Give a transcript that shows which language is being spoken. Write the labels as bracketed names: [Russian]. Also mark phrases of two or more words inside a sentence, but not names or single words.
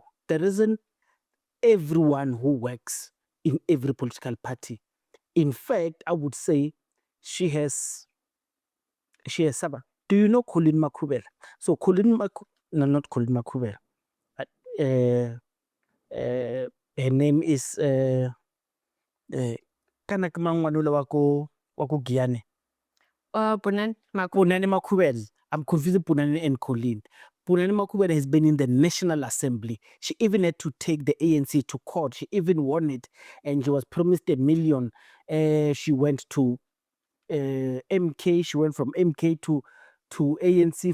[English] There isn't everyone who works in every political party. In fact, I would say she has Saba. Do you know Colin Makubela? So not Colin Makubela. Her name is [Northern Sotho] kana ke mang ngwana wa ko Giyane. [English] Punani Makubela. I'm confusing Punani and Colin. Punani Makubela has been in the National Assembly. She even had to take the ANC to court. She even won it, and she was promised $1 million. She went to MK. She went from MK to ANC.